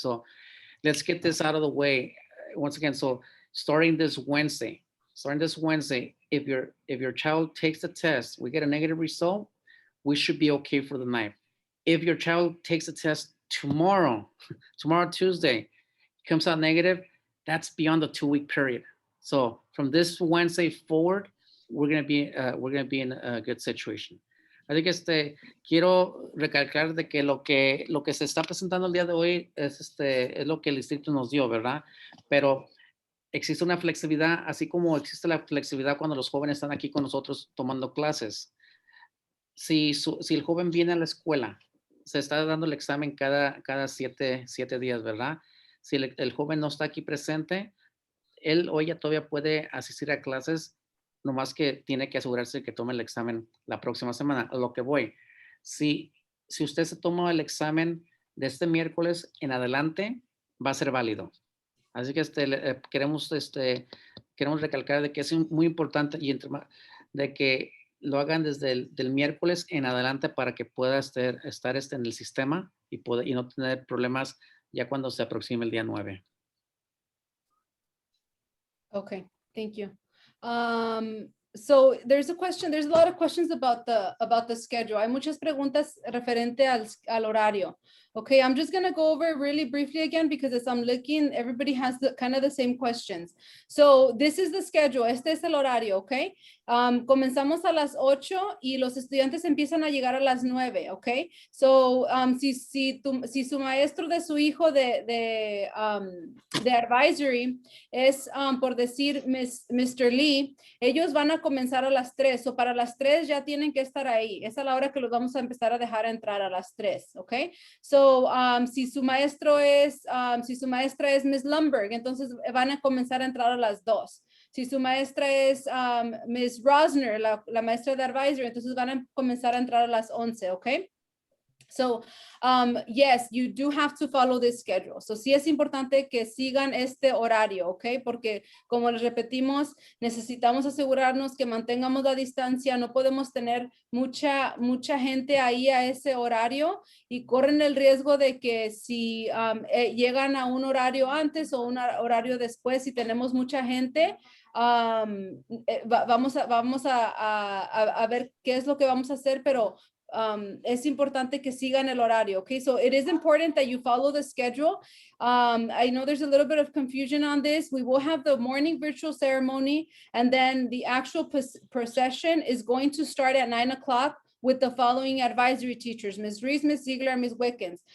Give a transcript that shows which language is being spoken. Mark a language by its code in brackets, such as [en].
[en] So let's get this out of the way once again. So starting this Wednesday, if your child takes the test, we get a negative result, we should be okay for the 9th. If your child takes the test tomorrow, Tuesday, comes out negative, that's beyond the 2-week period. So from this Wednesday forward, we're going to be in a good situation. [es] Así que quiero recalcar de que lo que se está presentando el día de hoy es lo que el distrito nos dio, ¿verdad? Pero existe una flexibilidad, así como existe la flexibilidad cuando los jóvenes están aquí con nosotros tomando clases. Si el joven viene a la escuela, se está dando el examen cada 7 días, ¿verdad? Si el joven no está aquí presente, él o ella todavía puede asistir a clases, nomás que tiene que asegurarse que tome el examen la próxima semana. A lo que voy, si usted se toma el examen de este miércoles en adelante, va a ser válido. Así que queremos recalcar de que es muy importante de que lo hagan desde el miércoles en adelante para que pueda estar en el sistema y no tener problemas ya cuando se aproxime el día 9. [en] Okay, thank you. So there's a lot of questions about the schedule. [es] Hay muchas preguntas referente al horario. [en] Okay, I'm just gonna go over really briefly again because as I'm looking, everybody has kind of the same questions. So this is the schedule. [es] Este es el horario, [en] okay? [es] Comenzamos a las 8 y los estudiantes empiezan a llegar a las 9, okay? So si su maestro de su hijo de advisory es por decir Mr. Lee, ellos van a comenzar a las 3, o para las 3 ya tienen que estar ahí. Es a la hora que los vamos a empezar a dejar entrar a las 3, ¿ok? So, si su maestra es Miss Lumberg, entonces van a comenzar a entrar a las 2. Si su maestra es Miss Rosner, la maestra de advisory, entonces van a comenzar a entrar a las 11, ¿ok? [en] So, yes, you do have to follow this schedule. [es] So, sí es importante que sigan este horario, ¿ok? Porque, como les repetimos, necesitamos asegurarnos que mantengamos la distancia. No podemos tener mucha gente ahí a ese horario y corren el riesgo de que si llegan a un horario antes o un horario después, si tenemos mucha gente, vamos a ver qué es lo que vamos a hacer, pero es importante que sigan el horario. [en] Okay, so it is important that you follow the schedule. I know there's a little bit of confusion on this. We will have the morning virtual ceremony, and then the actual procession is going to start at 9 o'clock with the following advisory teachers, Ms. Reese, Ms. Ziegler, Ms. Wickens.